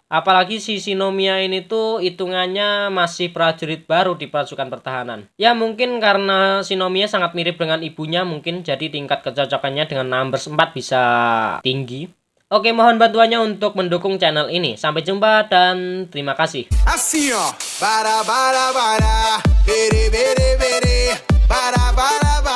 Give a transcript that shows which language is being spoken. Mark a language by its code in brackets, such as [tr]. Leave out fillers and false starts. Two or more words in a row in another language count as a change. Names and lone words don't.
[id] Apalagi si Shinomiya ini tuh hitungannya masih prajurit baru di pasukan pertahanan. Ya mungkin karena Shinomiya sangat mirip dengan ibunya mungkin jadi tingkat kecocokannya dengan number 4 bisa tinggi. Oke, mohon bantuannya untuk mendukung channel ini. Sampai jumpa dan terima kasih. [pt] Assim, ó. Para, para, para. Bere, bere, bere. Para, para.